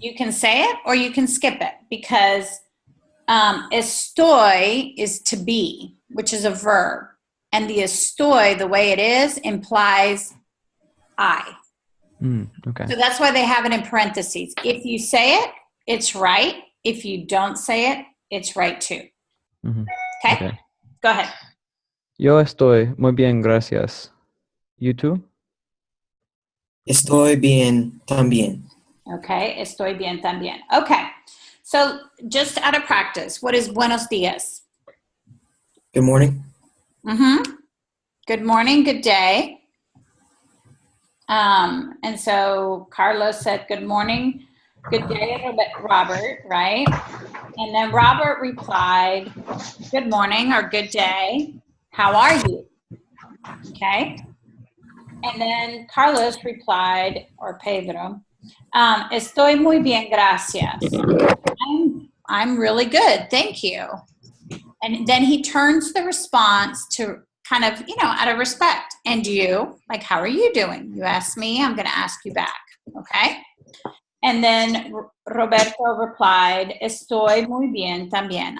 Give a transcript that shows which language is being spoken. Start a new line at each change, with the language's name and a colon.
English: You can say it or you can skip it because estoy is to be, which is a verb. And the estoy, the way it is, implies I. Okay. So that's why they have it in parentheses. If you say it, it's right. If you don't say it, it's right too. Mhm. Okay? Okay. Go ahead.
Spanish: Yo estoy muy bien, gracias.
English: You too?
Spanish: Estoy bien también. Okay, estoy bien también. Okay,
English: So just out of practice, what is
Spanish: buenos dias?
English: Good morning. Good morning, good day. And so Carlos said, good morning, good day, Robert, right? And then Robert replied, good morning or good day. How are you? Okay. And then Carlos replied, or Pedro,
Spanish: estoy muy bien, gracias.
English: I'm really good, thank you. And then he turns the response to kind of, out of respect. And you, like, how are you doing? You ask me, I'm going to ask you back, okay? And then Roberto replied,
Spanish: estoy muy bien también.